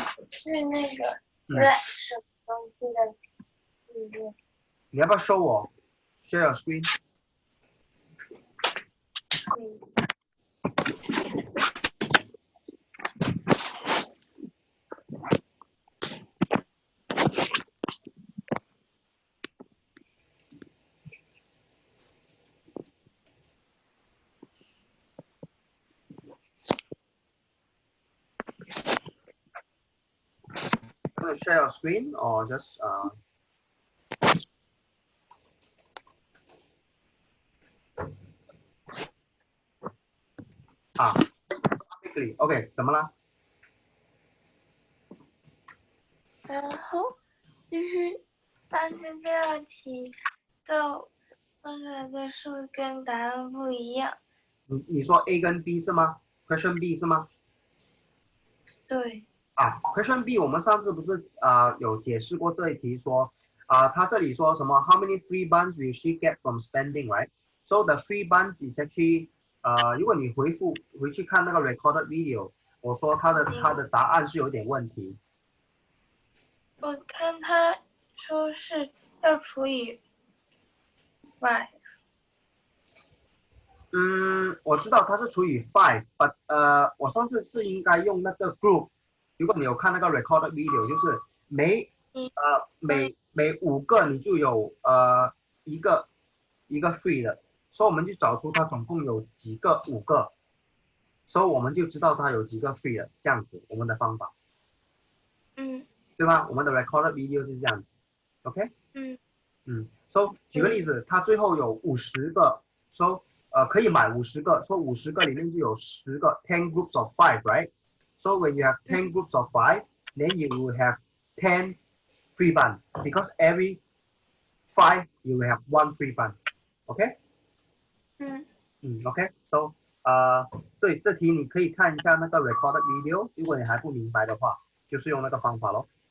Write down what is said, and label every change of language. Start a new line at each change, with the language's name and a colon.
Chinese: 是那个不是什么东西的。你要不要 show 我
English: share your screen？ Going to share your screen or just quickly OK
Chinese: 怎么了？然后就是但是这道题就问出来的数跟答案不一样。你说 A 跟 B 是吗 ？Question B 是吗？对。 Question B 我们上次不是有解释过这一题说他这里说什么
English: How many free buns will she get from spending, right? So the free buns is actually
Chinese: 如果你回去看那个 recorded video， 我说他的答案是有点问题。我看他说是要除以 5。我知道它是除以 5，but 我上次是应该用那个 group。如果你有看那个 recorded video， 就是每5个你就有一个 free 的，所以我们就找出它总共有几个5个，所以我们就知道它有几个 free 的，这样子我们的方法，对吧？我们的 recorded video 是这样子 ，OK？ so 举个例子，它最后有50个，so 可以买50个，说50个里面就有10个
English: 10 groups of 5 right? So when you have 10 groups of 5, then you will have 10 free buns because every 5 you will have 1 free bun. OK? OK.
Chinese: So 所以这题你可以看一下那个 recorded video， 如果你还不明白的话，就是用那个方法咯。